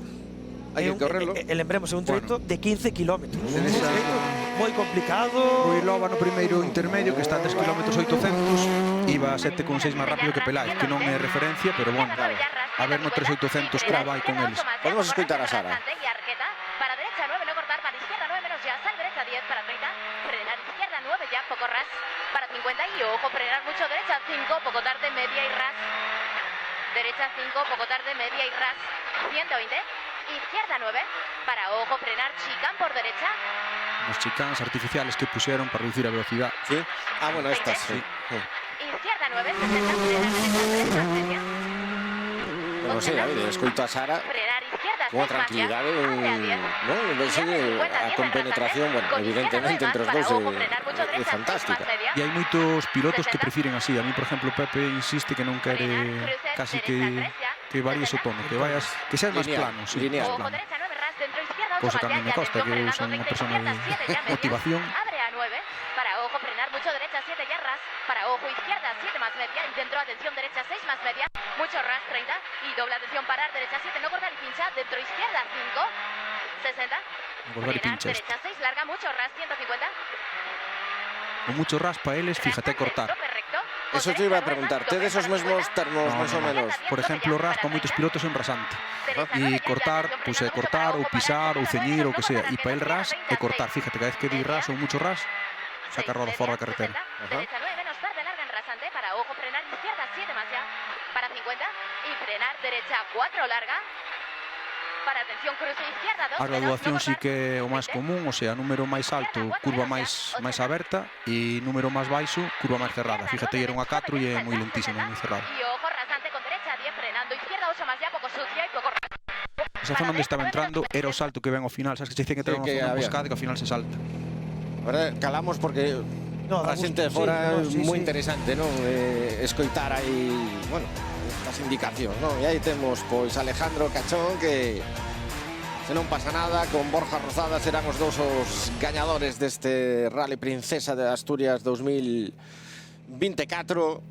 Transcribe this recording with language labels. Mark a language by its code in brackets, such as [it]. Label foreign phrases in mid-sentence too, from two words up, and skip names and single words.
[gl] Hai que correlo. Lembremos, é un treito de 15 kilómetros. Un treito moi complicado. Ruilova no primeiro intermedio, que está a 3 km 800, iba a 7,6 máis rápido que Peláez, que non é referencia, pero bueno, a ver no 3.800 como vai con eles. Podemos escoitar a Sara. [es] Para derecha 9, no cortar, para izquierda 9 menos ya, sal derecha 10 para 30, frenar izquierda 9 ya, poco ras, para 50 y ojo, frenar mucho derecha 5, poco tarde, media y ras, derecha 5, poco tarde, media y ras, 120, izquierda 9, para ojo, frenar, chicán por derecha. [gl] Os chicáns artificiales que puxeron para reducir a velocidade. Sí? Ah, bueno, estas, sí. [es] Izquierda 9, 60, frenar derecha, media. [gl] Bueno, sí, David, escoito a Sara con tranquilidade, a compenetración, bueno, evidentemente entre os dous é fantástica. E hai moitos pilotos que prefiren así. A mí, por exemplo, Pepe insiste que non quere casi que varíes o tono, que seas máis plano, sí, máis plano. Cosa que a mí me costa, que eu son unha persona de motivación. [es] Abre a 9, para ojo, frenar mucho derecha 7 ya ras, para para ojo izquierda 7 más media, dentro atención derecha 6 más media, mucho ras 30 y doble atención parar derecha 7, no cortar y pincha, dentro izquierda 5, 60, frenar derecha 6, larga mucho ras 150. [gl] Con [es] mucho ras [gl] para eles, fíjate cortar. Eso te iba a preguntar, te de esos mesmos termos máis ou menos. Por exemplo, ras para moitos pilotos é un rasante. E cortar, pois é cortar ou pisar ou ceñir ou que sea. E para el ras é cortar. Fíjate, cada vez que di ras ou [es] mucho ras, [gl] saca a roda fora da carretera. [es] Derecha 9 menos tarde, larga en rasante, para ojo frenar izquierda 7 más ya, para 50 y frenar derecha 4 larga. Para atención cruce izquierda 2. [gl] A graduación sí que é o máis común, o sea, número máis alto, curva máis aberta e número máis baixo, curva máis cerrada. Fíjate, era unha 4 e é moi lentísima, moi cerrada. [es] Y ojo rasante con derecha 10 frenando izquierda 8 más ya, poco sucia y poco rasante. [gl] Esa zona onde estaba entrando era o salto que ven ao final, sabes que se dicen que ten unha zona emboscada e que ao final se salta. A verdade, calamos porque No, para a xente de fora é moi sí. interesante, non? Escoitar aí, bueno, estas indicacións, non? E aí temos, pois, Alejandro Cachón, que se non pasa nada, con Borja Rozada serán os dous os gañadores deste Rally Princesa de Asturias 2024.